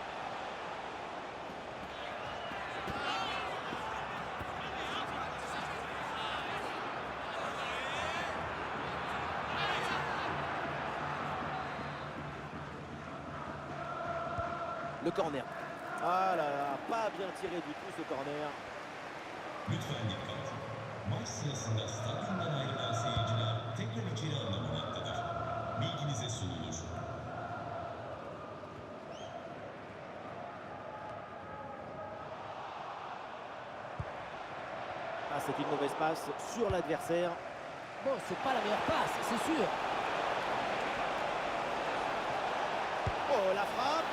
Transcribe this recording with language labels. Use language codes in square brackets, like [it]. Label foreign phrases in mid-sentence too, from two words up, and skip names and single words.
[fr] Le corner. Ah là là, pas bien tiré du tout ce corner. [tr] Lütfen dikkat. Maç sırasında stadyumdan ayrılan seyirciler tekrar içeri alınmaktadır. Bilginize sunulur. [fr] Ah, c'est une mauvaise passe sur l'adversaire. Bon, c'est pas la meilleure passe, c'est sûr. Oh, la frappe.